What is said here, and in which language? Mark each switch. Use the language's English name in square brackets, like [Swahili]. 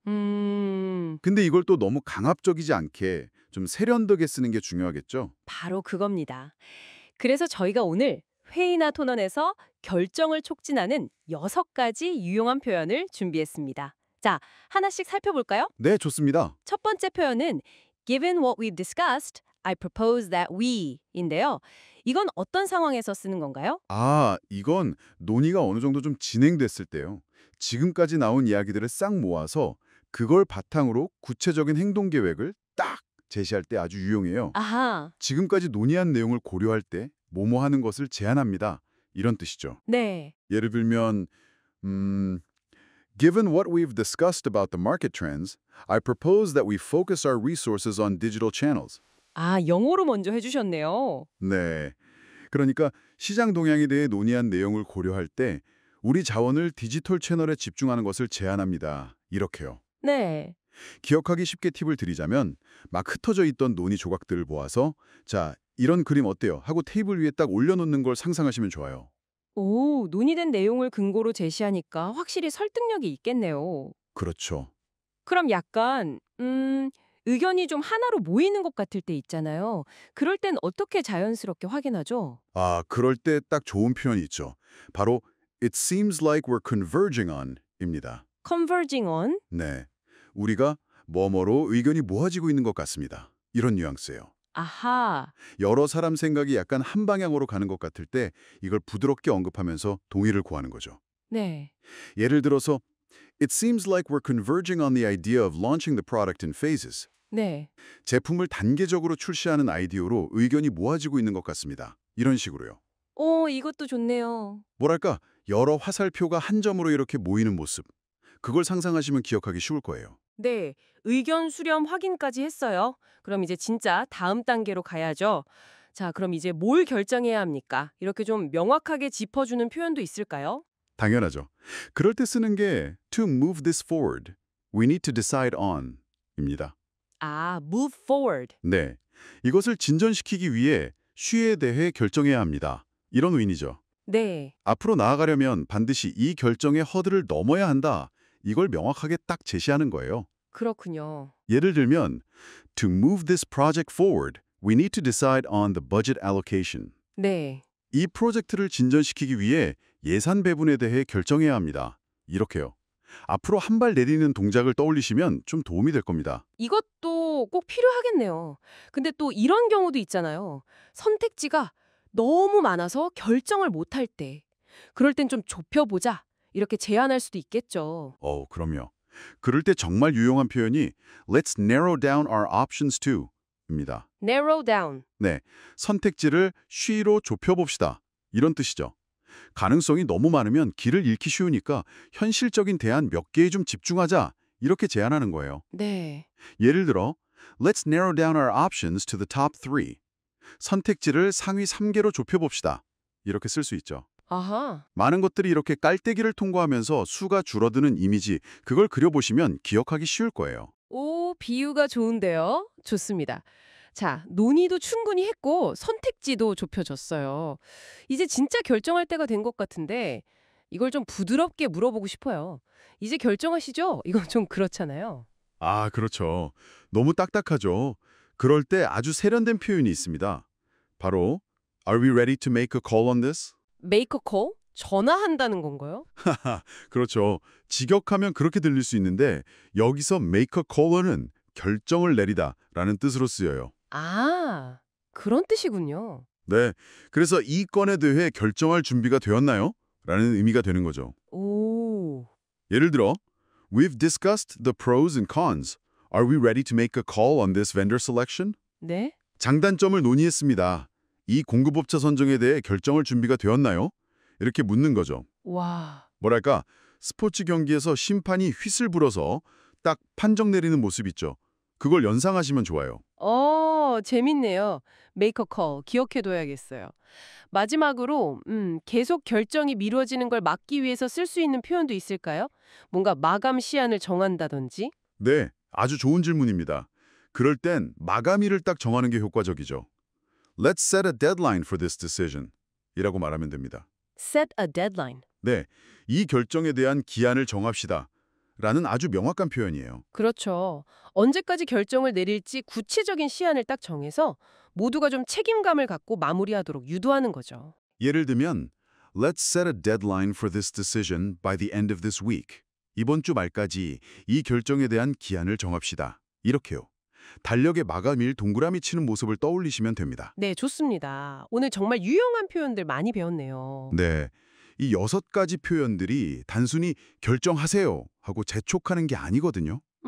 [Korean] 음, 근데 이걸 또 너무 강압적이지 않게 좀 세련되게 쓰는 게 중요하겠죠? 바로 그겁니다. 그래서 저희가 오늘 회의나 토론에서 결정을 촉진하는 6가지 유용한 표현을 준비했습니다. 자, 하나씩 살펴볼까요? 네, 좋습니다. 첫 번째 표현은 [English] Given what we've discussed, I propose that we [Korean] 인데요. 이건 어떤 상황에서 쓰는 건가요? 아, 이건 논의가 어느 정도 좀 진행됐을 때요. 지금까지 나온 이야기들을 싹 모아서 그걸 바탕으로 구체적인 행동 계획을 딱 제시할 때 아주 유용해요. 아하, 지금까지 논의한 내용을 고려할 때 뭐뭐 하는 것을 제안합니다. 이런 뜻이죠. 네. 예를 들면 [English] Given what we've discussed about the market trends, I propose that we focus our resources on digital channels. [Korean] 아, 영어로 먼저 해주셨네요. 네. 그러니까 시장 동향에 대해 논의한 내용을 고려할 때 우리 자원을 디지털 채널에 집중하는 것을 제안합니다. 이렇게요. 네. 기억하기 쉽게 팁을 드리자면 막 흩어져 있던 논의 조각들을 모아서 자, 이런 그림 어때요? 하고 테이블 위에 딱 올려놓는 걸 상상하시면 좋아요. 오, 논의된 내용을 근거로 제시하니까 확실히 설득력이 있겠네요. 그렇죠. 그럼 약간 의견이 좀 하나로 모이는 것 같을 때 있잖아요. 그럴 땐 어떻게 자연스럽게 확인하죠? 아, 그럴 때 딱 좋은 표현이 있죠. 바로 [English] It seems like we're converging on [Korean] 입니다. [English] converging on? [Korean] 네. 우리가 뭐뭐로 의견이 모아지고 있는 것 같습니다. 이런 뉘앙스예요. 아하. 여러 사람 생각이 약간 한 방향으로 가는 것 같을 때 이걸 부드럽게 언급하면서 동의를 구하는 거죠. 네. [English] 예를 들어서 It seems like we're converging on the idea of launching the product in phases. [Korean] 네. 제품을 단계적으로 출시하는 아이디어로 의견이 모아지고 있는 것 같습니다. 이런 식으로요. 이것도 좋네요. 뭐랄까 여러 화살표가 한 점으로 이렇게 모이는 모습. 그걸 상상하시면 기억하기 쉬울 거예요. 네. 의견 수렴 확인까지 했어요. 그럼 이제 진짜 다음 단계로 가야죠. 자, 그럼 이제 뭘 결정해야 합니까? 이렇게 좀 명확하게 짚어주는 표현도 있을까요? 당연하죠. 그럴 때 쓰는 게 [English] to move this forward, we need to decide on [Korean] 입니다. [English] 아, move forward. [Korean] 네, 이것을 진전시키기 위해 쉬에 대해 결정해야 합니다. 이런 의미죠. 네. 앞으로 나아가려면 반드시 이 결정의 허들을 넘어야 한다. 이걸 명확하게 딱 제시하는 거예요. 그렇군요. [English] 예를 들면 To move this project forward, we need to decide on the budget allocation. [Korean] 네. 이 프로젝트를 진전시키기 위해 예산 배분에 대해 결정해야 합니다. 이렇게요. 앞으로 한 발 내디는 동작을 떠올리시면 좀 도움이 될 겁니다. 이것도 꼭 필요하겠네요. 근데 또 이런 경우도 있잖아요. 선택지가 너무 많아서 결정을 못할 때. 그럴 땐 좀 좁혀보자. 이렇게 제안할 수도 있겠죠. 그럼요. 그럴 때 정말 유용한 표현이 [English] Let's narrow down our options to [Korean] 입니다. [English] narrow down. [Korean] 네, 선택지를 쉬로 좁혀봅시다. 이런 뜻이죠. 가능성이 너무 많으면 길을 잃기 쉬우니까 현실적인 대안 몇 개에 좀 집중하자. 이렇게 제안하는 거예요. 네. 예를 들어 [English] Let's narrow down our options to the top 3. [Korean] 선택지를 상위 3개로 좁혀봅시다. 이렇게 쓸 수 있죠. 아하. 많은 것들이 이렇게 깔때기를 통과하면서 수가 줄어드는 이미지, 그걸 그려보시면 기억하기 쉬울 거예요. 오, 비유가 좋은데요? 좋습니다. 자, 논의도 충분히 했고 선택지도 좁혀졌어요. 이제 진짜 결정할 때가 된 것 같은데 이걸 좀 부드럽게 물어보고 싶어요. 이제 결정하시죠? 이건 좀 그렇잖아요. 아, 그렇죠. 너무 딱딱하죠. 그럴 때 아주 세련된 표현이 있습니다. 바로 [English] Are we ready to make a call on this? make a call? [Korean] 전화한다는 건가요? 그렇죠. 직역하면 그렇게 들릴 수 있는데 여기서 [English] make a caller [Korean] 는 결정을 내리다라는 뜻으로 쓰여요. 아, 그런 뜻이군요. 네, 그래서 이 건에 대해 결정할 준비가 되었나요? 라는 의미가 되는 거죠. 오, [English] 예를 들어, We've discussed the pros and cons. Are we ready to make a call on this vendor selection? [Korean] 네? 장단점을 논의했습니다. 이 공급업체 선정에 대해 결정할 준비가 되었나요? 이렇게 묻는 거죠. 와, 뭐랄까, 스포츠 경기에서 심판이 휘슬 불어서 딱 판정 내리는 모습 있죠. 그걸 연상하시면 좋아요. 재밌네요. [English] Make a call [Korean] 기억해둬야겠어요. 마지막으로 계속 결정이 미뤄지는 걸 막기 위해서 쓸 수 있는 표현도 있을까요? 뭔가 마감 시한을 정한다든지? 네, 아주 좋은 질문입니다. 그럴 땐 마감일을 딱 정하는 게 효과적이죠. [English] Let's set a deadline for this decision. [Korean] 이라고 말하면 됩니다. [English] Set a deadline. [Korean] 네, 이 결정에 대한 기한을 정합시다. 라는 아주 명확한 표현이에요. 그렇죠. 언제까지 결정을 내릴지 구체적인 시한을 딱 정해서 모두가 좀 책임감을 갖고 마무리하도록 유도하는 거죠. 예를 들면, [English] Let's set a deadline for this decision by the end of this week. [Korean] 이번 주 말까지 이 결정에 대한 기한을 정합시다. 이렇게요. 달력에 마감일 동그라미 치는 모습을 떠올리시면 됩니다. 네, 좋습니다. 오늘 정말 유용한 표현들 많이 배웠네요. 네, 이 6가지 표현들이 단순히 결정하세요 하고 재촉하는 게 아니거든요.